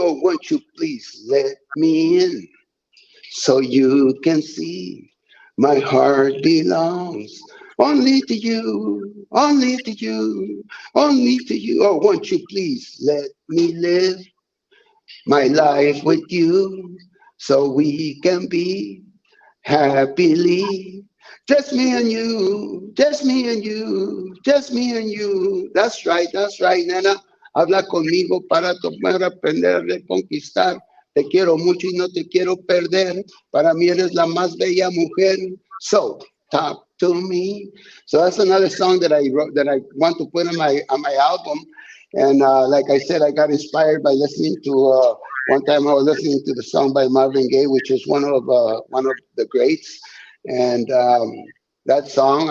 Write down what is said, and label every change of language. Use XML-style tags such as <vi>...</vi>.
<en>Oh, won't you please let me in so you can see my heart belongs only to you, only to you, only to you. Oh, won't you please let me live my life with you so we can be happily. Just me and you, just me and you, just me and you. That's right, nena.</en> <es>Habla conmigo para aprender de conquistar. Te quiero mucho y no te quiero perder. Para mí eres la más bella mujer.</es> <en>So talk to me. So that's another song that I wrote that I want to put on my album. And like I said, I got inspired by listening to. One time I was listening to the song by Marvin Gaye, which is one of the greats, and that song.</en>